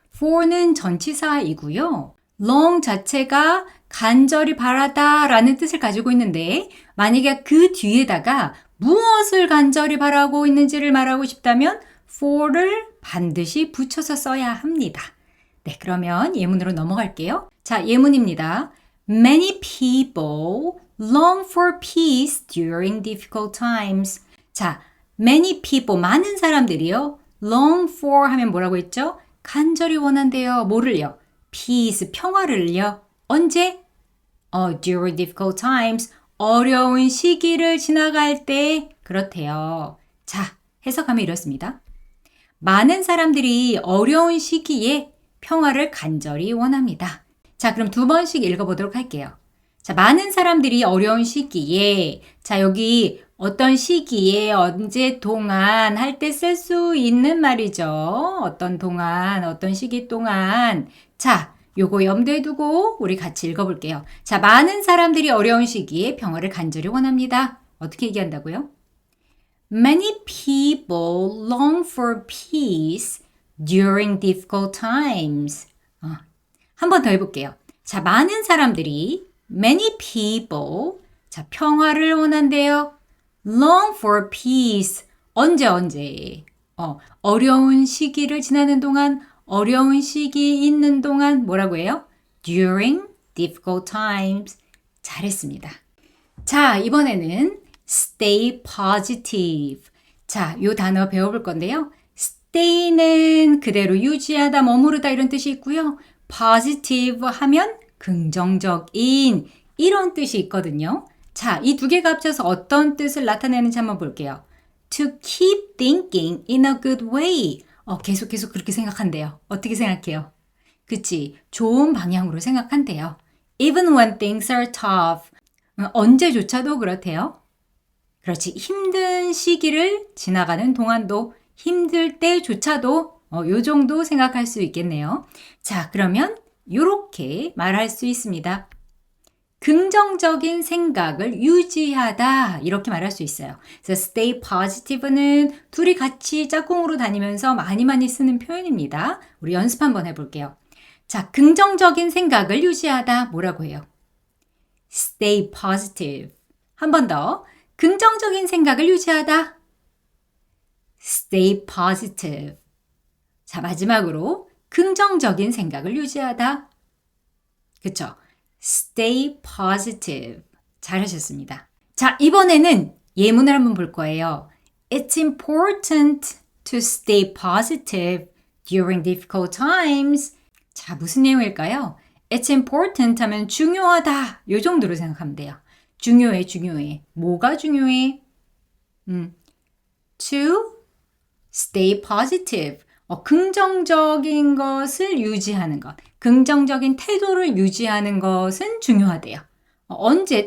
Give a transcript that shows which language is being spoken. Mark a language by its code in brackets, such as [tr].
[ko] for는 전치사이고요. long 자체가 간절히 바라다 라는 뜻을 가지고 있는데 만약에 그 뒤에다가 무엇을 간절히 바라고 있는지를 말하고 싶다면 for를 반드시 붙여서 써야 합니다. 네, 그러면 예문으로 넘어갈게요. 자, 예문입니다. [en] Many people long for peace during difficult times. [ko] 자, many people, 많은 사람들이요. long for 하면 뭐라고 했죠? 간절히 원한대요. 뭐를요? peace, 평화를요. 언제? [en] during difficult times. [ko] 어려운 시기를 지나갈 때 그렇대요. 자, 해석하면 이렇습니다. 많은 사람들이 어려운 시기에 평화를 간절히 원합니다. 자, 그럼 2번씩 읽어보도록 할게요. 자, 많은 사람들이 어려운 시기에 자, 여기 어떤 시기에 언제 동안 할 때 쓸 수 있는 말이죠. 어떤 동안, 어떤 시기 동안. 자, 요거 염두에 두고 우리 같이 읽어볼게요. 자, 많은 사람들이 어려운 시기에 평화를 간절히 원합니다. 어떻게 얘기한다고요? [en] Many people long for peace during difficult times. [ko] 한 번 더 해볼게요. 자, 많은 사람들이 many people 자, 평화를 원한대요. [en] long for peace. 언제? [ko] 어려운 시기를 지나는 동안 어려운 시기 있는 동안 뭐라고 해요? [en] During difficult times. [ko] 잘했습니다. 자, 이번에는 stay positive. 자, 요 단어 배워볼 건데요. stay는 그대로 유지하다, 머무르다 이런 뜻이 있고요. positive 하면 긍정적인 이런 뜻이 있거든요. 자, 이 두 개가 합쳐서 어떤 뜻을 나타내는지 한번 볼게요. [en] To keep thinking in a good way. [ko] 계속 그렇게 생각한대요. 어떻게 생각해요? 그치? 좋은 방향으로 생각한대요. [en] Even when things are tough. [ko] 언제조차도 그렇대요. 그렇지. 힘든 시기를 지나가는 동안도 힘들 때조차도 요 정도 생각할 수 있겠네요. 자, 그러면 요렇게 말할 수 있습니다. 긍정적인 생각을 유지하다 이렇게 말할 수 있어요. 그래서 stay positive는 둘이 같이 짝꿍으로 다니면서 많이 쓰는 표현입니다. 우리 연습 한번 해볼게요. 자, 긍정적인 생각을 유지하다 뭐라고 해요? stay positive. 한 번 더. 긍정적인 생각을 유지하다. [en] stay positive. [ko] 자, 마지막으로 긍정적인 생각을 유지하다. 그쵸? Stay positive. 잘하셨습니다. 자, 이번에는 예문을 한번 볼 거예요. [en] It's important to stay positive during difficult times. [ko] 자, 무슨 내용일까요? It's important 하면 중요하다. 요 정도로 생각하면 돼요. 중요해. 뭐가 중요해? To stay positive. 긍정적인 것을 유지하는 것. 긍정적인 태도를 유지하는 것은 중요하대요. 언제?